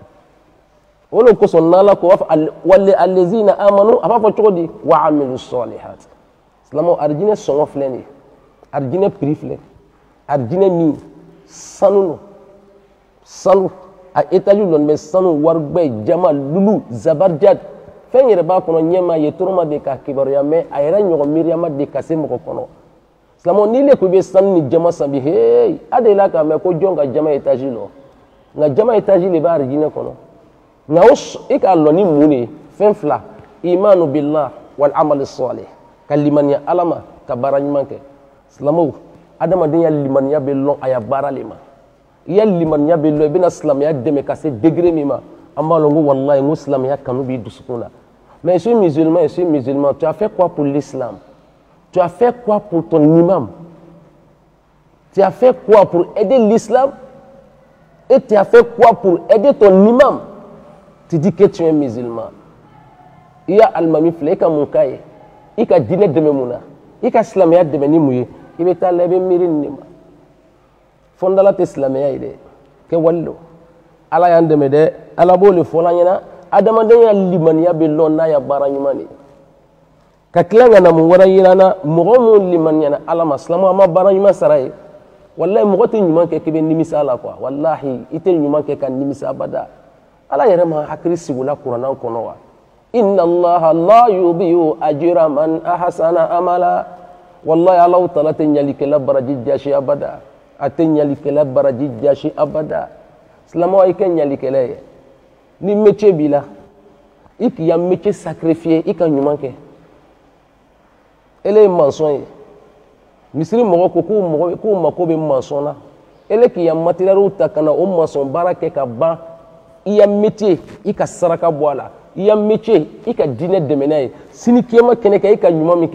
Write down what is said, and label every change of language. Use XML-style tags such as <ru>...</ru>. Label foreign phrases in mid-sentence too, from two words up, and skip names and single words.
<bm>o de kosɔn n'ala ko wale alezina amanu a b'a fɔ cogo di wa</bm> <ar>عملوا الصالحات</ar> <bm>silamɛw arijinɛ sɔngɔ filɛ nin ye arijinɛ prix filɛ arijinɛ min sanu no sanu a étage lɔn bɛ sanu waribɛ jama</bm> <ar>لؤلؤ زبرجد</ar> <bm>fɛn yɛrɛ b'a kɔnɔ ɲɛma ye toroma de ka kibaruya mɛ a yɛrɛ ɲɔgɔn miiriyama de ka se mɔgɔ kɔnɔ silamɛw n'i le ko i bɛ sanu ni jama san bi hey a delila k'a mɛn ko jɔn ka jama étage lɔ nka jama étage de bɛ arijinɛ kɔnɔ nka i k'a lɔ ni mun de ye fɛn fila</bm> <ar>إيمان بالله والعمل الصالح</ar> <bm>ka limaniya ala ma ka baara ɲuman kɛ silamɛw adamadenya limaniya bɛ lɔn a ya baara le ma i ya limaniya bɛ lɔn i bɛna silamɛya dɛmɛ ka se degré min ma an b'a lɔn ko walayi n ko silamɛya kanu b'i dusukun na</bm> <fr>mais je suis musulman tu as fait quoi pour l'islam tu as fait quoi pour ton imam tu as fait quoi pour aider l'islam et tu as fait quoi pour aider ton imam tu dis que tu es musulman</fr> <bm>i ya alimami filɛ i ka mun k'a ye i ka diinɛ dɛmɛ mun na i ka silamɛya dɛmɛ ni mun ye i bɛ taa la i bɛ miiri nin de ma fɔndala tɛ silamɛya ye dɛ kɛ wali don ala y'an dɛmɛ dɛ ala b'o le fɔla ɲɛna adamadenya limaniya bɛ lɔn n'a ya baara ɲuman de ka tila ka na mun wɛrɛ yira na mɔgɔ mun limaniyana ala ma silamɛw an ma baara ɲuman sara ye walahi mɔgɔ tɛ ɲuman kɛ k'i bɛ nimisa a la quoi walahi i tɛ ɲuman kɛ ka nimisa abada ala yɛrɛ ma hakili sigi o la kurannaw kɔnɔ wa</bm> <ar>إن الله لا يضيع أجر من أحسن عملا</ar> <bm>wallahi Alahu Taala tɛ ɲalikɛla baraji jasi abada a tɛ ɲalikɛla baraji jasi abada silamɛw i kɛ ɲalikɛla ye ni métier b'i la i k'i ya</bm> <fr>métier sacrifier</fr> <bm>i ka ɲuman kɛ ele ye maçon ye misiri mɔgɔ ko k'u mako bɛ maçon na ele k'i ya matériel ta ka na o maçon baara kɛ ka ban i ya métier i ka saraka bɔ a la i ya métier i ka diinɛ dɛmɛ n'a ye sini kiyama kɛnɛ kan i ka ɲuman min kɛ</bm>